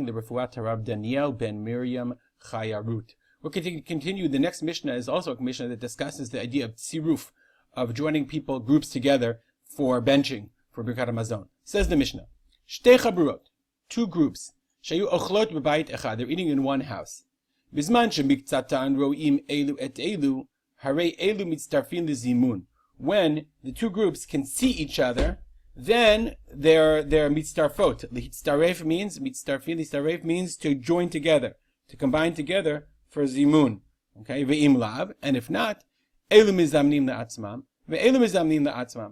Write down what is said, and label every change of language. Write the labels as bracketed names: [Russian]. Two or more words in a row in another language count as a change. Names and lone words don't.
[English] The Refuat Harav Daniel ben Miriam Chayarut. We'll continue. The next Mishnah is also a Mishnah that discusses the idea of tziruf, of joining people, groups together for benching, for [Hebrew] ברכת המזון. [English] Says the Mishnah, [Hebrew] שתי חבורות, [English] two groups, [Hebrew] שהיו אוכלות בבית אחד, [English] they're eating in one house. [Hebrew] בזמן שמקצתן רואים אלו את אלו, הרי אלו מצטרפין זימון. [English] When the two groups can see each other, then they're mitztarfot. Litztaref means mitztarfin means to join together, to combine together for zimun. Okay, [Hebrew] ואם לאו, [English] and if not, [Hebrew] אלו מזמנים לעצמם, ואלו מזמנים לעצמם.